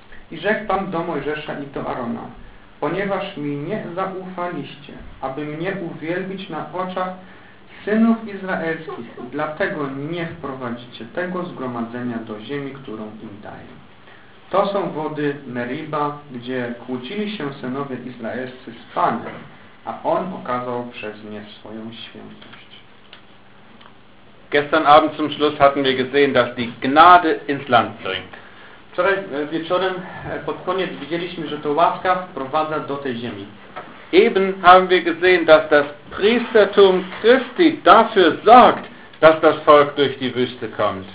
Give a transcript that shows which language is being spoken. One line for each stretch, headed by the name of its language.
Polish: I rzekł Pan do Mojżesza i do Arona: ponieważ mi nie zaufaliście, aby mnie uwielbić na oczach synów izraelskich, dlatego nie wprowadzicie tego zgromadzenia do ziemi, którą im daję. To są wody Meriba, gdzie kłócili się synowie izraelscy z Panem, a On okazał przez nie swoją świętość.
German: Gestern Abend zum Schluss hatten wir gesehen, dass die Gnade ins Land bringt.
Polish: Wczoraj wieczorem pod koniec widzieliśmy, że to łaska wprowadza do tej ziemi.
German: Eben haben wir gesehen, dass das Priestertum Christi dafür sorgt, dass das Volk durch die Wüste kommt.